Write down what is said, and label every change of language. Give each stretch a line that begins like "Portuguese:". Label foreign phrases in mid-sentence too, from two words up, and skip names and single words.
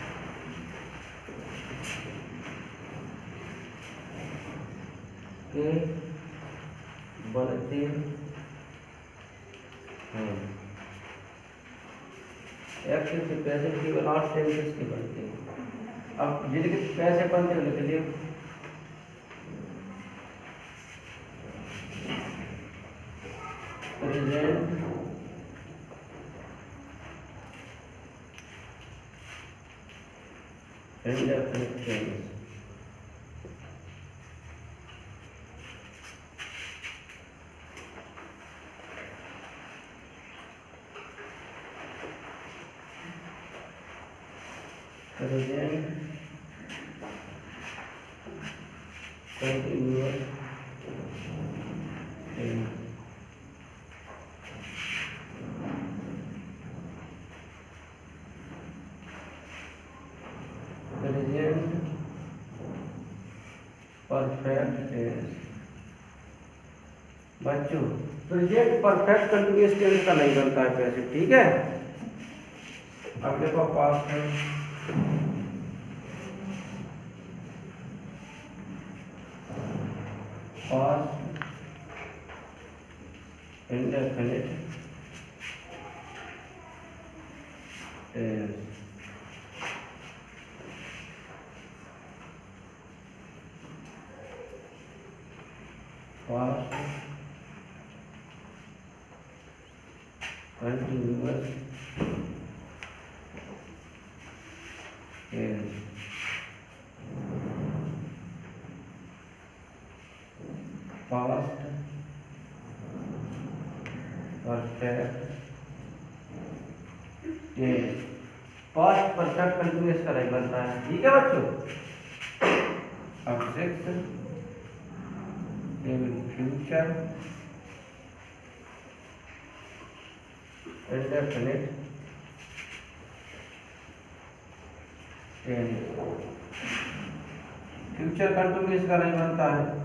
Hindi: के बनते हैं एक्टिव से पैसिव केवल और टेंसेस के बनते हैं। अब जिनके पैसे बनते हैं लिख लिए
English: प्रेजेंट indefinite tense present continuous tense present perfect tense.
Hindi: बच्चों
English: present perfect continuous tense
Hindi: का नहीं बनता है पैसिव, ठीक है। अब देखो पास्ट है पास्ट इंडेफिनिट
English: टेंस past continuous tense past perfect tense past perfect continuous
Hindi: का नहीं बनता है, ठीक है बच्चों। अब
English: six future indefinite tense future continuous
Hindi: का नहीं बनता है।